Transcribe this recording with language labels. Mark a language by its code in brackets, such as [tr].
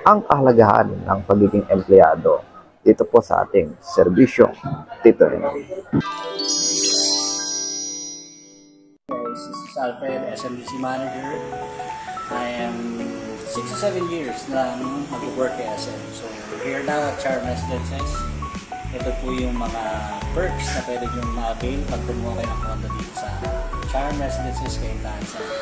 [tl] Ang kahalagahan ng pagiging empleyado dito po sa ating serbisyo Tito Henry. [en] This is Alfred, SMDC Manager. I am 6 to 7 years [tl] na mag-work kay SM. [en] So, here now at Charm Residences. [tl] Ito po yung mga perks na pwede nyo ma-avail pag kumuha kayo ng condo dito sa Charm Residences kay Lanza.